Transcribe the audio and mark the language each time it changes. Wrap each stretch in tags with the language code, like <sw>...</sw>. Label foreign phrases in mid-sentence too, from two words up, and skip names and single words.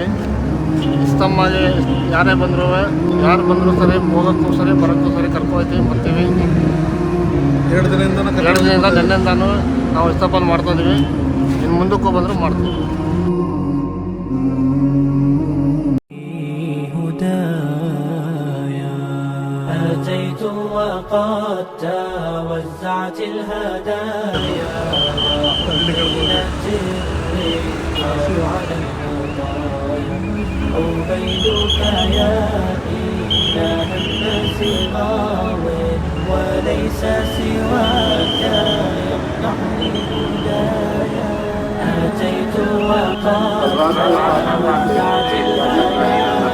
<kn>ಇಸ್ತಮ್ಮಾಗೆ ಯಾರು ಬಂದರೂ ಸರಿ, ಹೋಗೋಕ್ಕೂ ಸರಿ, ಬರೋಕ್ಕೂ ಸರಿ ಕರ್ಕೊಯ್ತೀವಿ, ಬರ್ತೀವಿ. 2 ದಿನದಿಂದ ನಿನ್ನೆಯಿಂದಾನು ನಾವು ಇಷ್ಟಪಟ್ಟು ಮಾಡ್ತಾ ಇದೀವಿ. ಇನ್ನು ಮುಂದಕ್ಕೂ ಬಂದರೂ ಮಾಡ್ತೀವಿ.</kn> <ar>أتيت وقد توزعت الهدايا وحملت الرحال على المطايا عبيدك يا إله الناس قاو وليس سواك يمنحني هدايا أتيت وقد توزعت الهدايا</ar>